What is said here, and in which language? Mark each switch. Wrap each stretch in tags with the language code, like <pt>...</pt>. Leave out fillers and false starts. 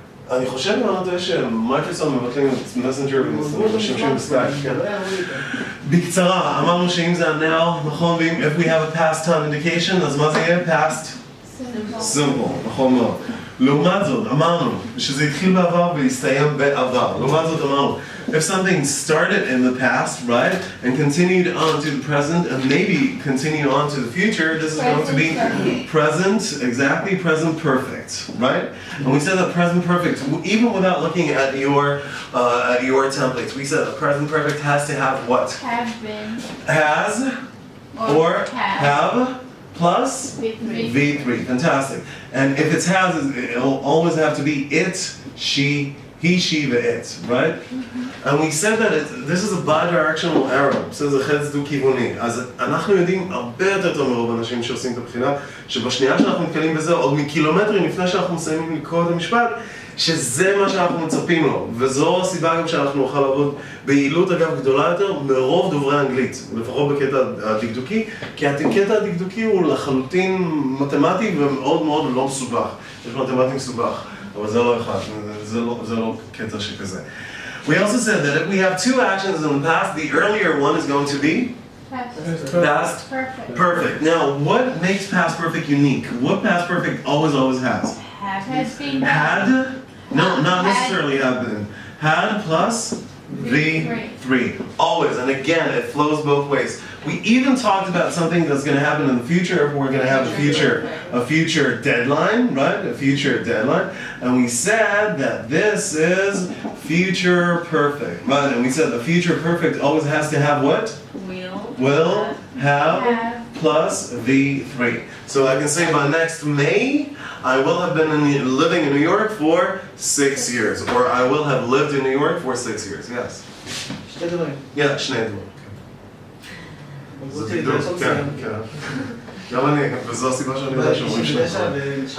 <he>אני חושב מאוד שמייקרוסופט מבטלים את מסנג'ר ומשתמשים בסקייפ, כן. בקצרה, אמרנו שאם זה ה-now, נכון, ואם</he> <en>if we have a past time indication,</en> <he>אז מה זה יהיה? past simple, נכון מאוד. לעומת זאת, אמרנו שזה התחיל בעבר והסתיים בעבר. לעומת זאת, אמרנו,</he> <en>if something started in the past, right, and continued on to the present, and maybe continued on to the future, this is going to be present, exactly, present perfect, right? And we said that present perfect, even without looking at your templates, we said that present perfect has to have what? Have been. Has or have. Plus V3. V3, fantastic. And if it's has, it'll always have to be it, she, he, she, the it, right? And we said that this is a bi-directional arrow,</en> <he>זה חץ דו-כיווני. אז אנחנו יודעים הרבה יותר טוב מרוב אנשים שעושים את הבחינה, שבשנייה שאנחנו נתקלים בזה, עוד מקילומטרים לפני שאנחנו מסיימים לקרוא את המשפט, שזה מה שאנחנו מצפים לו, וזו הסיבה גם שאנחנו נוכל לעבוד ביעילות אגב גדולה יותר מרוב דוברי אנגלית, לפחות בקטע הדקדוקי, כי הקטע הדקדוקי הוא לחלוטין מתמטי ומאוד מאוד לא מסובך. יש מתמטי מסובך, אבל זה לא אחד, זה לא קטע שכזה.</he> <en>We also said that if we have two actions in the past, the earlier one is going to be past perfect. Now, what makes past perfect unique? What past perfect always has? Has been. Had? No, not necessarily have been. Had plus V3. Always. And again, it flows both ways. We even talked about something that's going to happen in the future if we're going to have a future deadline, right? A future deadline. And we said that this is future perfect, right? And we said the future perfect always has to have what? Will have plus V3. So I can say by next May, I will have been living in New York for 6 years. Or I will have lived in New York for 6 years, yes.</en> <he>שתי דברים.</he> <en>Yeah,</en> <he>שני דברים. זה בדיוק, כן, כן. גם אני, וזו הסיבה שאני יודע שאומרים שני דברים.</he>